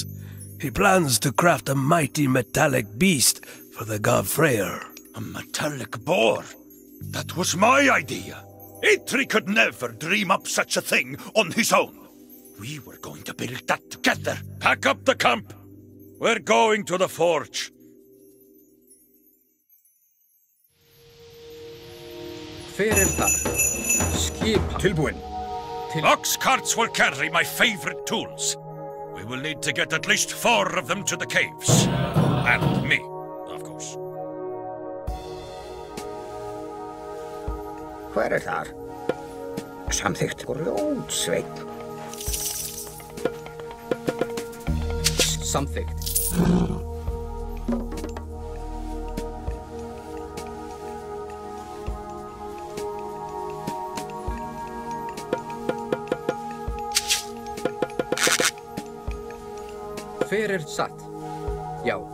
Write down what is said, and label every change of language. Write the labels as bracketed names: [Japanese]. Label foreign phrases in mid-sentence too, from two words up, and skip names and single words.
[English] He plans to craft a mighty metallic beast for the god Freyr. A metallic boar? That was my idea. Eitri could never dream up such a thing on his own. We were going to build that together. Pack up the camp. We're going to the forge. [Icelandic] Hver þar? Skipa. Tilbúin. [English] Ox carts will carry my favorite tools. We will need to get at least 4 of them to the caves. And me, of course. [Icelandic] Hver þar? Samþykkt. Grjótsveinn. Samþykkt. Hver satt? Já.